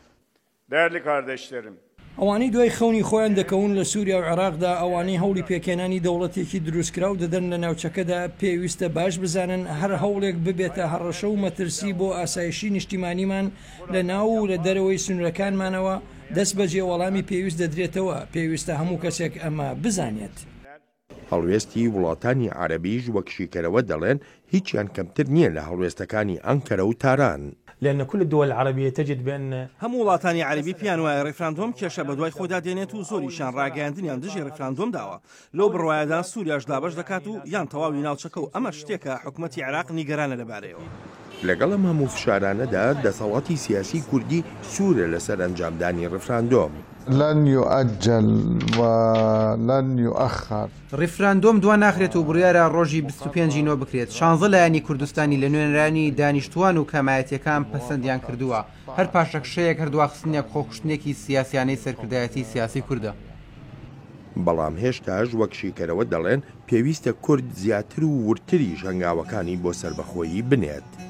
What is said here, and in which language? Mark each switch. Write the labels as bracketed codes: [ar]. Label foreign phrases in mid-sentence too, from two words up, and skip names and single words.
[ckb] ئەوانەی دوای خەونی خۆیان دەکەون لە سووریا و عێراقدا ئەوانەی هەوڵی پێکێنانی دەوڵەتێکی دروستکرا و دەدەن لە ناوچەکەدا پێویستە باش بزانن هەر هەوڵێک ببێتە هەڕەشە و مەترسی بۆ ئاسایشی نیشتیمانیمان لە ناو و لە دەرەوەی سنوورەکانمانەوە دەست بەجێ وەڵامی پێویست دەدرێتەوە. پێویستە هەموو کەسێک ئەمە بزانێت. هەڵوێستی وڵاتانی عەرەبیش وەک شیکەرەوە دەڵێن هیچیان کەمتر نییە لە هەڵوێستەکانی ئەنکەرە و تاران. [ar] لأن كل الدول العربية تجد بأن [ckb] هەموو وڵاتانی عەربی پیان وایە ڕێفراندۆم کێشە بە دوای خۆدا دێنێت و زۆریشان ڕاگەیاندنیان دژی ڕێفراندۆم داوە. لەو بڕوایەدا سووریاش دابەش دەکات و یان تەواوی ناوچەکە و ئەمە شتێکە حکوومەتی عێراق نیگەرانە لەبارەیەوە. لەگەڵ ئەم هەموو فشارانەدا دەسەڵاتی سیاسی کوردی سوورە لەسەر ئەنجامدانی ڕفراندۆم. [ar] لن يؤجل ولن يؤخر. [ckb] ڕفراندۆم دوا ناخرێت و بڕیارە ڕۆژی 25 بکرێت. 16 لایەنی کوردستانی لە نوێنەرانی دانیشتوان و کەمایەتیەکان پەسەندیان کردووە. هەر پاشەکشەیەک هەردواخستنێک خۆکوشتنێکی سیاسیانەی سەرکردایەتی سیاسی کووردە. بەڵام هێشتاش وەک شیکەرەوە دەڵێن پێویستە کورد زیاتر و ورتری ژەنگاوەکانی بۆ سەربەخۆیی بنێت.